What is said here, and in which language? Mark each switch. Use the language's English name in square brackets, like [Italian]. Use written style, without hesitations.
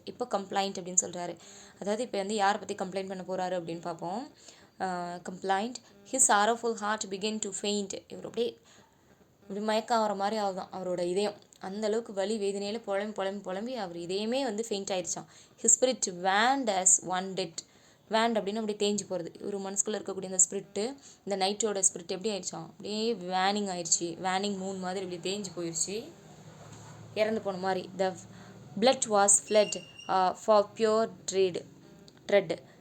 [Tamil] இப்போ கம்ப்ளைண்ட் அப்படின்னு சொல்கிறாரு. அதாவது இப்போ வந்து யாரை பற்றி கம்ப்ளைண்ட் பண்ண போகிறாரு அப்படின்னு பார்ப்போம். Complaint. [English] his sorrowful heart began to faint. [Tamil] இவர் அப்படியே இப்படி மயக்கம் ஆகிற மாதிரி ஆகுதான் அவரோட இதயம். அந்தளவுக்கு வலி வேதனையில் புலம்பி அவர் இதயமே வந்து faint ஆயிடுச்சான். [English] his spirit waned as one dead. [Tamil] Want அப்படின்னு அப்படியே தேஞ்சு போகிறது. ஒரு மனசுக்குள்ளே இருக்கக்கூடிய அந்த ஸ்பிரிட்டு, இந்த நைட்டோட ஸ்பிரிட் எப்படி ஆயிடுச்சான், அப்படியே வேனிங் ஆயிடுச்சு. வேனிங் மூன் மாதிரி இப்படி தேஞ்சு போயிடுச்சு, இறந்து போன மாதிரி. [English] The blood was flood for pure tread.